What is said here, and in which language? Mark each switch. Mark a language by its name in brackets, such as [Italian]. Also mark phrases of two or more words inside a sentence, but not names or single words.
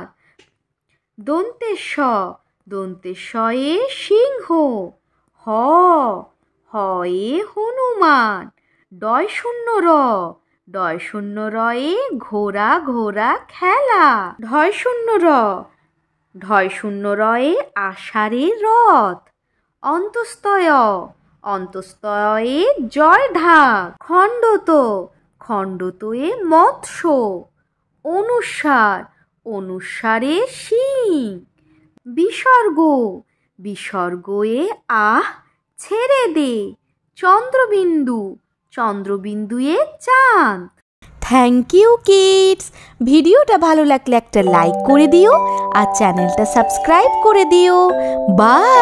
[Bangla] দন্তেশ, দন্তেশয়ে সিংহ। হ, হয়ে হনুমান। ডয় শূন্য র, ডয় শূন্য রয়ে ঘোড়া ঘোড়া খেলা। ঢয় শূন্য র, ঢয় শূন্য রয়ে আষাঢ়ে রথ। অন্তস্তয়, অন্তস্তয়ে জয় ঢাক। খণ্ডত, খণ্ডতয়ে মৎস্য। অনুস্বার, অনুস্বারে শিং। বিসর্গ, বিসর্গয়ে আহ ছেড়ে দে। চন্দ্রবিন্দু, চন্দ্রবিন্দুয়ে চাঁদ। [English] thank you kids. [Bangla] ভিডিওটা ভালো লাগলে একটা লাইক করে দিও আর চ্যানেলটা সাবস্ক্রাইব করে দিও।